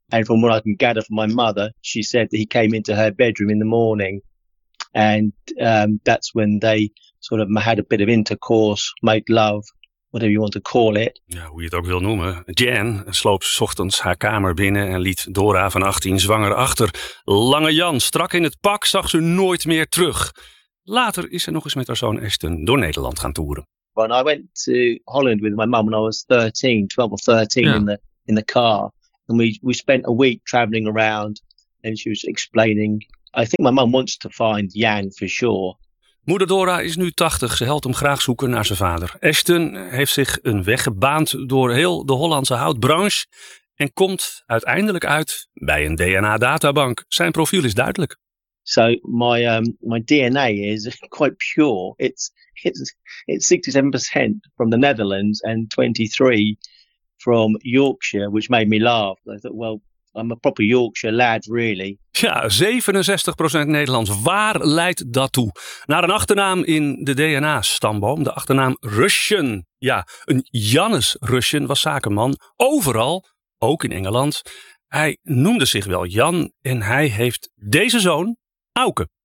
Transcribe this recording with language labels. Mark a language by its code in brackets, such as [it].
[en] And from what I can gather from my mother, she said that he came into her bedroom in the morning. And that's when they sort of had a bit of intercourse, made love, whatever you want to call it. [nl] Ja, hoe je het ook wil noemen. Jan sloop 's ochtends haar kamer binnen en liet Dora van 18 zwanger achter. Lange Jan, strak in het pak, zag ze nooit meer terug. Later is ze nog eens met haar zoon Ashton door Nederland gaan toeren. [en] When I went to Holland with my mum when I was 13, 12 or 13, ja. in the car. And we spent a week traveling around and she was explaining. I think my mum wants to find Jan for sure. [nl] Moeder Dora is nu 80. Ze helpt hem graag zoeken naar zijn vader. Ashton heeft zich een weg gebaand door heel de Hollandse houtbranche en komt uiteindelijk uit bij een DNA-databank. Zijn profiel is duidelijk. [en] So my DNA is quite pure. It's 67% from the Netherlands and 23% from Yorkshire, which made me laugh. I thought, well, I'm a proper Yorkshire lad, really. [nl] Ja, 67% Nederlands. Waar leidt dat toe? Naar een achternaam in de DNA-stamboom. De achternaam Russian. Ja, een Jannes Russian was zakenman. Overal, ook in Engeland. Hij noemde zich wel Jan. En hij heeft deze zoon, Auke.